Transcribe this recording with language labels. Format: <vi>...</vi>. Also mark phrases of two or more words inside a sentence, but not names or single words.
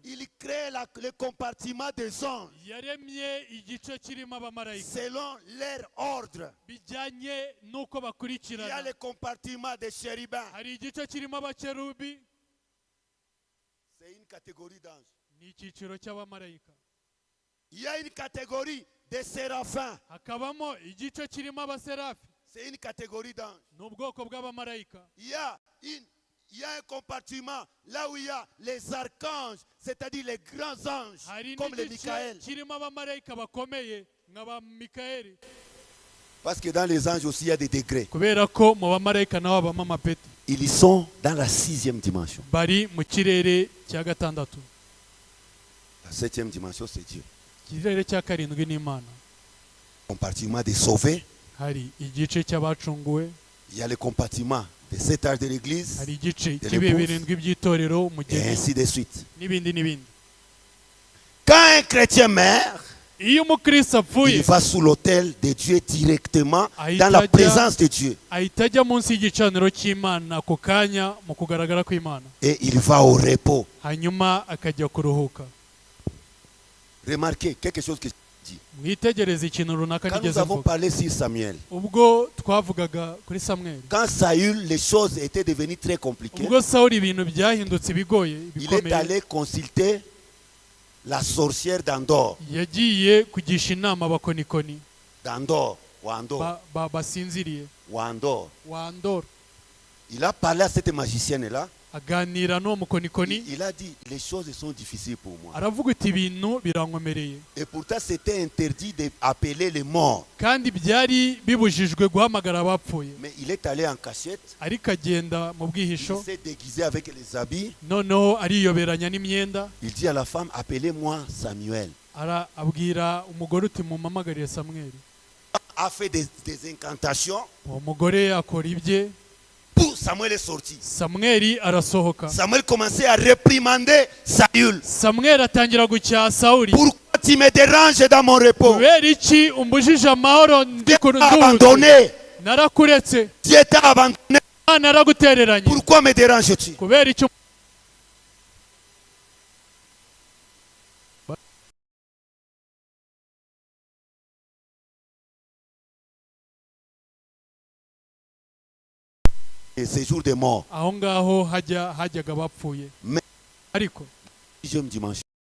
<fr>il crée le compartiment des anges</fr> <rw>yaremye igice kirimo abamarayika</rw> <fr>selon leur ordre.</fr> <rw>bijyanye n'uko</rw> <fr>Il y a</fr> <rw>bakurikirana.</rw> <fr>le compartiment des chérubins.</fr> <rw>Hari igice kirimo abakerubi,</rw> <fr>C'est une catégorie d'anges.</fr> <rw>ni icyiciro cy'abamarayika.</rw> <fr>Il y a une catégorie des séraphins.</fr> <rw>Hakabamo igice kirimo abaserafi,</rw> <fr>C'est une catégorie d'anges.</fr> <rw>ni ubwoko bw'abamarayika.</rw> <fr>Il y a un compartiment là où il y a les archanges, c'est-à-dire les grands anges,</fr> <rw>Hari</rw> <fr>comme les</fr> <rw>n'igice</rw> <fr>Michael.</fr> <rw>kirimo abamarayika bakomeye nka ba Mikayeli,</rw> <fr>Parce que dans les anges aussi, il y a des degrés.</fr> <rw>kubera ko mu bamarayika naho habamo amapeti.</rw> <fr>Ils sont dans la sixième dimension.</fr> <rw>Bari mu kirere cya gatandatu.</rw> <fr>La septième dimension, c'est Dieu.</fr> <rw>Ikirere cya karindwi ni Imana.</rw> <fr>Compartiment des sauvés.</fr> <rw>Hari igice cy'abacunguwe,</rw> <fr>Il y a le compartiment des sept âges de l'église.</fr> <rw>hari igice</rw> <fr>de</fr> <rw>cy'ibihe</rw> <fr>l'épouse,</fr> <rw>birindwi by'itorero,</rw> <fr>Et</fr> <rw>umugeni</rw> <fr>ainsi de suite.</fr> <rw>n'ibindi n'ibindi.</rw> <fr>Quand un chrétien meurt,</fr> <rw>Iyo umukristo</rw> <fr>il</fr> <rw>apfuye</rw> <fr>va sous l'autel de Dieu directement</fr> <rw>Ahita</rw> <fr>dans la</fr> <rw>ajya-</rw> <fr>présence de Dieu.</fr> <rw>ahita ajya munsi y'igicaniro cy'Imana ako kanya mu kugaragara kw'Imana,</rw> <fr>Et il va au repos.</fr> <rw>hanyuma akajya kuruhuka.</rw> <fr>Remarquez quelque chose que</fr> <rw>Mwitegereze ikintu runaka</rw> <fr>quand nous</fr> <rw>nigeze</rw> <fr>avons</fr> <rw>mvuga.</rw> <fr>parlé sur Samuel,</fr> <rw>Ubwo twavugaga kuri Samweli,</rw> <fr>quand Saül, les choses étaient devenues très compliquées,</fr> <rw>ubwo Sawuli ibintu byahindutse bigoye</rw> <fr>il est</fr> <rw>bikomeye,</rw> <fr>allé consulter la sorcière d'Andor.</fr> <rw>yagiye kugisha inama abakonikoni</rw> <fr>D'Andor, ou Andor,</fr> <rw>basinziriye</rw> <fr>ou Andor.</fr> <rw>wa Ndoro.</rw> <fr>Il a parlé à cette magicienne-là.</fr> <rw>Aganira n'uwo mukonikoni,</rw> <fr>Il a dit, les choses sont difficiles pour moi.</fr> <rw>aravuga ati ibintu birankomereye,</rw> <fr>Et pourtant, c'était interdit d'appeler les morts.</fr> <rw>kandi byari bibujijwe guhamagara abapfuye.</rw> <fr>Mais il est allé en cachette.</fr> <rw>Ariko agenda mu</rw> <fr>Il</fr> <rw>bwihisho,</rw> <fr>s'est déguisé avec les habits.</fr> <rw>noneho ariyoberanya n'imyenda,</rw> <fr>Il dit à la femme, appelez-moi Samuel.</fr> <rw>abwira umugore uti mumamagarire Samweli.</rw> <fr>A fait des incantations.</fr> <rw>Uwo mugore akora ibye,</rw> <fr>Pour Samuel est sorti.</fr> <rw>Samweli arasohoka.</rw> <fr>Samuel commençait à réprimander Saül.</fr> <rw>Samweli atangira gucyaha Sawuli.</rw> <fr>Pourquoi tu me déranges dans mon repos?</fr> <rw>Kubera iki umbujije amahoro ndi</rw> <fr>Dieu</fr> <rw>ku</rw> <fr>t'a</fr> <rw>nduhutse?</rw> <fr>abandonné.</fr> <rw>Narakuretse,</rw> <fr>Dieu t'a abandonné.</fr> <rw>naragutereranye.</rw> <fr>Pourquoi me déranges-tu?</fr> <rw>Kubera iki</rw> <fr>Et ces jours de mort.</fr> <rw>aho ngaho hajyaga bapfuye.</rw> <fr>Mais-</fr> <rw>Ariko</rw> <fr>Sixième dimension.</fr>